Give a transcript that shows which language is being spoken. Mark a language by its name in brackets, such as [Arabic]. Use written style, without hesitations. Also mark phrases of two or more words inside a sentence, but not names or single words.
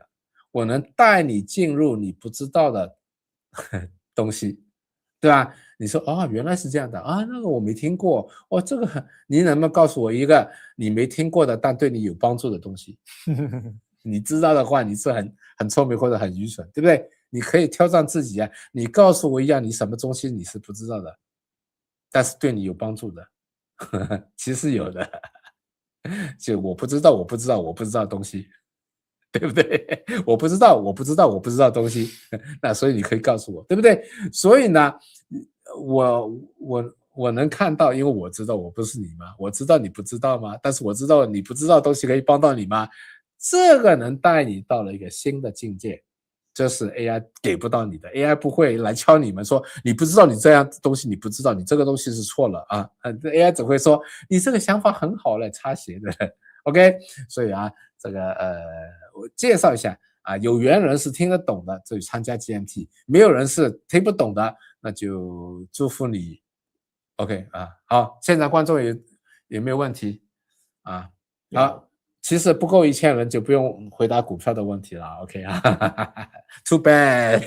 [Chinese] 我能帶你進入你不知道的東西，對吧？你說原來是這樣的那個我沒聽過這個你能不能告訴我一個你沒聽過的但對你有幫助的東西？你知道的話你是很聰明或者很愚蠢，對不對？你可以挑戰自己你告訴我一樣你什麼東西你是不知道的，但是對你有幫助的其實有的就我不知道的東西，對不对？我不知道東西，那所以你可以告訴我，对不對？所以呢，我能看到，因為我知道我不是你嗎？我知道你不知道嗎？但是我知道你不知道的東西可以幫到你嗎？這個能帶你到了一個新的境界，這是 AI 給不到你的。AI 不會來敲你們說你不知道，你這樣東西你不知道，你這個東西是錯了AI 只會說你這個想法很好嘞，擦鞋的。OK， 所以這個我介紹一下有緣人是聽得懂的就參加 GMT， 沒有人是聽不懂的，那就祝福你。OK 好，現在觀眾有沒有問題好，其實不夠1000人就不用回答股票的問題了。OK [English] Too bad